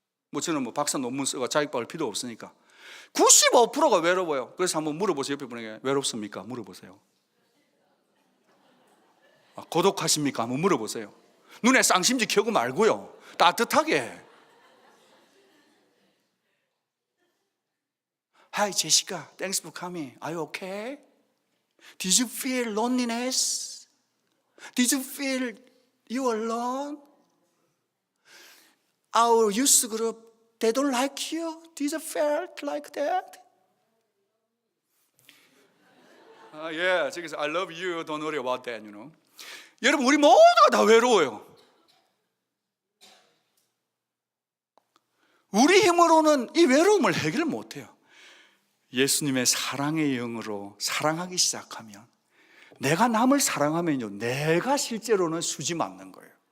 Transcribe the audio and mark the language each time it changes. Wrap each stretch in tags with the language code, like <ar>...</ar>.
<ko>뭐 저는 뭐 박사 논문 쓰고 자격받을 필요 없으니까 95%가 외로워요. 그래서 한번 물어보세요. 옆에 분에게 외롭습니까? 물어보세요. 고독하십니까? 한번 물어보세요. 눈에 쌍심지 켜고 말고요. 따뜻하게.</ko> <en>Hi Jessica, thanks for coming. Are you okay? Did you feel loneliness? Did you feel you alone? Our youth group, they don't like you. Did you feel like that? Yeah, 저기서 I love you. Don't worry about that. You know.</en> <ko>여러분 우리 모두가 다 외로워요. 우리 힘으로는 이 외로움을 해결 못해요. 예수님의 사랑의 영으로 사랑하기 시작하면 내가 남을 사랑하면요 내가 실제로는 수지 맞는 거예요.</ko>